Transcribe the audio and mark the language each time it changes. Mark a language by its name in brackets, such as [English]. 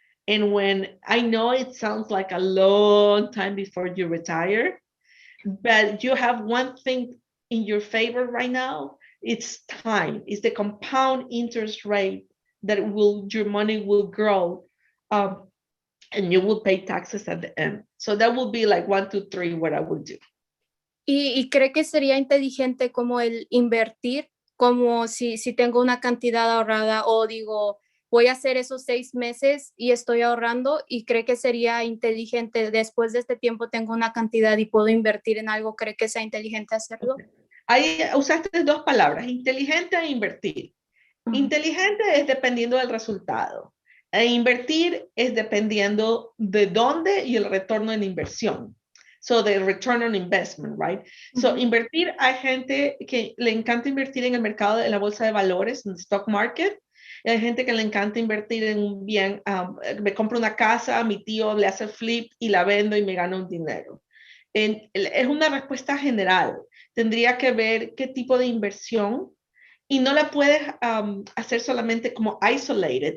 [English] And when I know it sounds like a long time before you retire, but you have one thing in your favor right now, it's time. It's the compound interest rate that your money will grow, and you will pay taxes at the end. So that will be like 1, 2, 3, what I would do. [Spanish] Y cree que sería inteligente como el invertir, como si tengo una cantidad ahorrada o digo, voy a hacer esos 6 meses y estoy ahorrando, y cree que sería inteligente después de este tiempo tengo una cantidad y puedo invertir en algo, ¿cree que sea inteligente hacerlo? Ahí usaste 2 palabras, inteligente e invertir. Inteligente es dependiendo del resultado. E invertir es dependiendo de dónde y el retorno en inversión. [English] So the return on investment, right? [Spanish] So invertir, hay gente que le encanta invertir en el mercado de la bolsa de valores, en el stock market. Y hay gente que le encanta invertir en un bien. Me compro una casa, mi tío le hace flip y la vendo y me gano un dinero. Es una respuesta general. Tendría que ver qué tipo de inversión, y no la puedes hacer solamente como [English] isolated.